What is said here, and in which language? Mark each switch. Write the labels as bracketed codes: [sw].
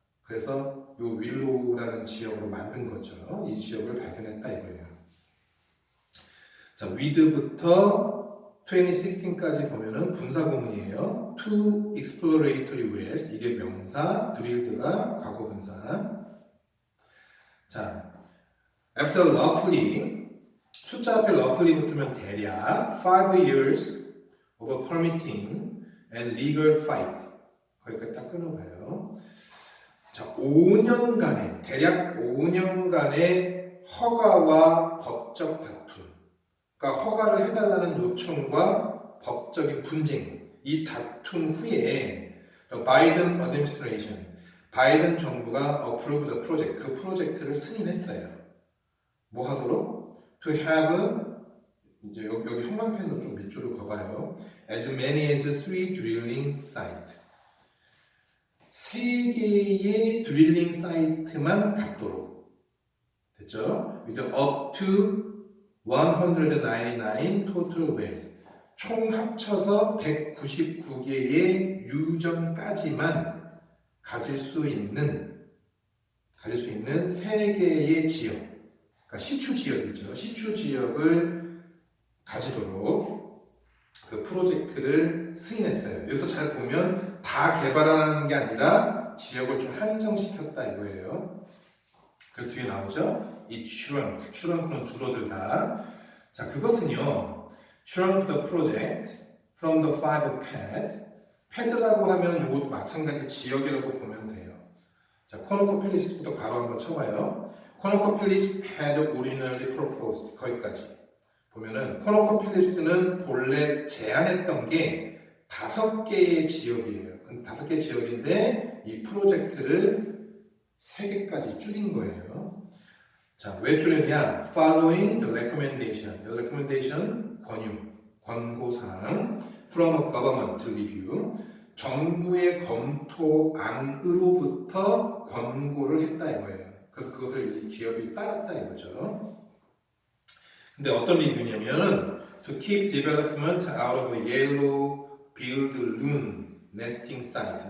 [ko] 그래서 요 윌로우라는 지역으로 만든 거죠. 이 지역을 발견했다 이거예요. 자, 위드부터 2016까지 보면은 분사구문이에요. [en] To exploratory wells, [ko] 이게 명사, drilled가 과거분사. [en] 자, after roughly, [ko] 숫자 앞에 [en] roughly [ko] 붙으면 대략 [en] 5 years of permitting and legal fight. [ko] 거기까지 딱 끊어봐요. 자, 5년간의, 대략 5년간의 허가와 법적 다툼. 그러니까 허가를 해달라는 요청과 법적인 분쟁, 이 다툼 후에 바이든 어드미니스트레이션, 바이든 정부가 [en] approve the project, [ko] 그 프로젝트를 승인했어요. 뭐 하도록? To have, 이제 여기 형광펜으로 좀 밑줄을 그어봐요. [en] As many as 3 drilling site. [ko] 3개의 드릴링 사이트만 갖도록. [en] 됐죠? With up to 199 total wells. [ko] 총 합쳐서 199개의 유정까지만 가질 수 있는 3개의 지역. 그러니까 시추 지역이죠. 시추 지역을 가지도록 그 프로젝트를 승인했어요. 여기서 잘 보면 다 개발하는 게 아니라 지역을 좀 한정시켰다 이거예요. 그 뒤에 나오죠? 이 shrunk, 는 줄어들다. [en] 자, [ko] 그것은요, [en] shrunk the project from the 5 pad. [ko] 패드라고 하면 이것도 마찬가지 지역이라고 보면 돼요. 자, 코노코필립스부터 바로 한번 쳐봐요. 코노코필립스 [en] had originally proposed. [ko] 거기까지 보면은 코노코필립스는 본래 제안했던 게 5개의 지역이에요. 5개 지역인데 이 프로젝트를 3개까지 줄인 거예요. 자, 왜 줄였냐? [en] Following the recommendation. recommendation 권고사항 from a government review. [ko] 정부의 검토안으로부터 권고를 했다 이거예요. 그래서 그것을 이 기업이 따랐다 이거죠. 근데 어떤 리뷰냐면 [en] to keep development out of a yellow-billed loon nesting site.